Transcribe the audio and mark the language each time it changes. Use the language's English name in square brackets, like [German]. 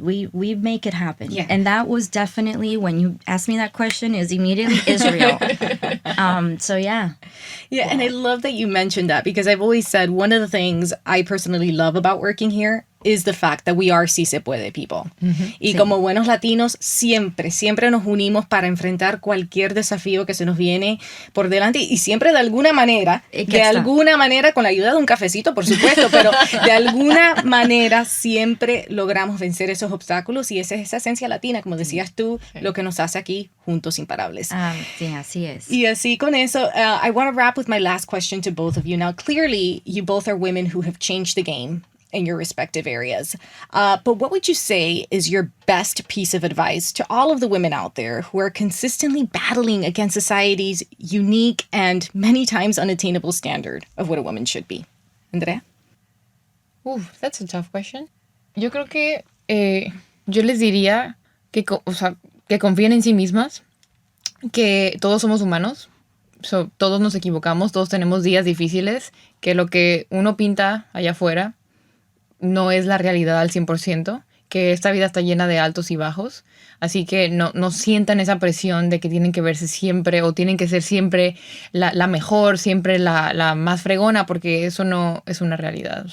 [English] We make it happen. And that was definitely, when you asked me that question, is immediately Israel. So yeah. Yeah, and I love that you mentioned that because I've always said one of the things I personally love about working here is the fact that we are [Spanish] sí se puede [English] people. [Spanish] Y como buenos latinos, siempre nos unimos para enfrentar cualquier desafío que se nos viene por delante y siempre de alguna manera, con la ayuda de un cafecito, por supuesto, pero de alguna manera siempre logramos vencer esos obstáculos y esa es esa esencia latina, como decías tú, lo que nos hace aquí juntos imparables. Sí, así es. Y así con eso, [English] I want to wrap with my last question to both of you. Now, clearly, you both are women who have changed the game in your respective areas. But what would you say is your best piece of advice to all of the women out there who are consistently battling against society's unique and many times unattainable standard of what a woman should be? Andrea? That's a tough question. [Spanish] Yo creo que yo les diría que, o sea, que confíen en sí mismas, que todos somos humanos, todos nos equivocamos, todos tenemos días difíciles, que lo que uno pinta allá afuera no es la realidad al 100%, que esta vida está llena de altos y bajos, así que no sientan esa presión de que tienen que verse siempre o tienen que ser siempre la mejor, siempre la más fregona, porque eso no es una realidad.